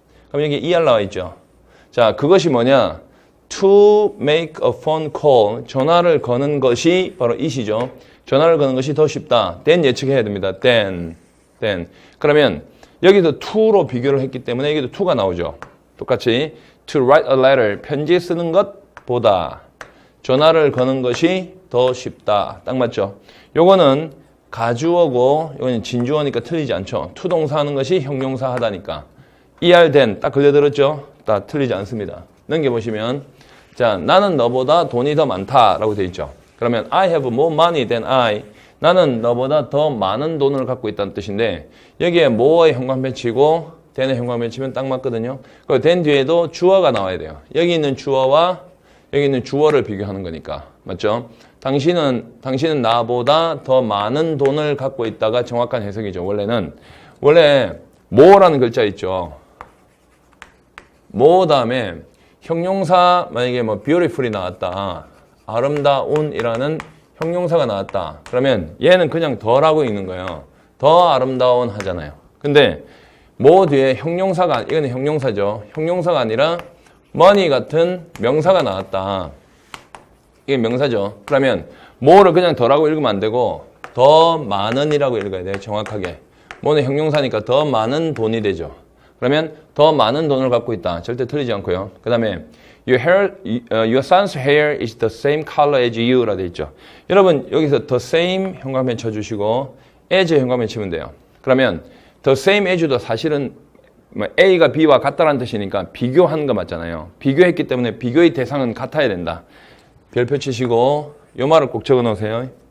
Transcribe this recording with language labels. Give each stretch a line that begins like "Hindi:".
Korean: 그럼 여기 er 나와 있죠. 자, 그것이 뭐냐?
English: to make a phone call.
Korean: 전화를 거는 것이 바로 it이죠. 전화를 거는 것이 더 쉽다. than 예측해야 됩니다.
English: than.
Korean: 그러면 여기도 to로 비교를 했기 때문에 여기도 to가 나오죠. 똑같이
English: to write a letter.
Korean: 편지 쓰는 것보다 전화를 거는 것이 더 쉽다. 딱 맞죠? 요거는 가주어고 이거는 진주어니까 틀리지 않죠. to 동사 하는 것이 형용사 하다니까. er than 딱 걸려들었죠? 딱 틀리지 않습니다. 넘겨보시면 자, 나는 너보다 돈이 더 많다라고 되어 있죠.
English: 그러면 I have more money than I.
Korean: 나는 너보다 더 많은 돈을 갖고 있다는 뜻인데 여기에 more의 형광펜치고 than의 형광펜치면 딱 맞거든요. 그리고 than 뒤에도 주어가 나와야 돼요. 여기 있는 주어와 여기 있는 주어를 비교하는 거니까. 맞죠? 당신은 나보다 더 많은 돈을 갖고 있다가 정확한 해석이죠. 원래 more라는 글자 있죠. 뭐 다음에 형용사 만약에 뭐 beautiful이 나왔다. 아름다운이라는 형용사가 나왔다. 그러면 얘는 그냥 더라고 있는 거예요. 더 아름다운 하잖아요. 근데 뭐 뒤에 형용사가, 이거는 형용사죠. 형용사가 아니라 money 같은 명사가 나왔다. 이게 명사죠. 그러면 뭐를 그냥 더라고 읽으면 안 되고 더 많은이라고 읽어야 돼요. 정확하게. 뭐는 형용사니까 더 많은 돈이 되죠. 그러면 더 많은 돈을 갖고 있다. 절대 틀리지 않고요. 그 다음에
English: your son's hair is the same color as you
Korean: 라 돼 있죠. 여러분 여기서 the same 현관펜 쳐주시고 as 현관펜 치면 돼요. 그러면 the same as도 사실은 A가 B와 같다라는 뜻이니까 비교하는 거 맞잖아요. 비교했기 때문에 비교의 대상은 같아야 된다. 별표 치시고 요 말을 꼭 적어 놓으세요.